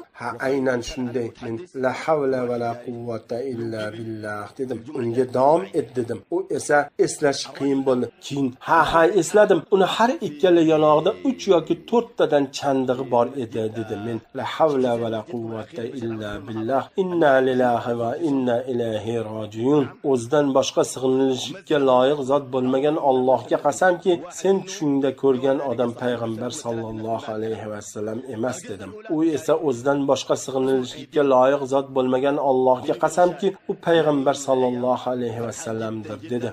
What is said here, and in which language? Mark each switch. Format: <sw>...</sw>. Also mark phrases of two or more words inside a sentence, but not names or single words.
<uz>Ha, aynan shunday. Men</uz> <ar>لا حول ولا قوة إلا بالله</ar> <uz>dedim. Unga davom et dedim. U esa eslash qiyin bo'ldi. Keyin ha esladim. Uni har ikkala yonog'ida 3 yoki 4 tadan chandig'i bor edi dedi.</uz> <ar>Men لا حول ولا قوة إلا بالله. إنا لله وإنا إليه راجعون.</ar> <uz>O'zidan boshqa sig'inishga loyiq zot bo'lmagan Allohga qasamki, sen tushingda ko'rgan odam payg'ambar</uz> <ar>صلى الله عليه وسلم</ar> <uz>emas dedim. U esa o'zidan boshqa sig'inishga loyiq zot bo'lmagan Allohga qasamki, u payg'ambar</uz> <ar>صلى الله عليه وسلم</ar> <uz>dedi.</uz>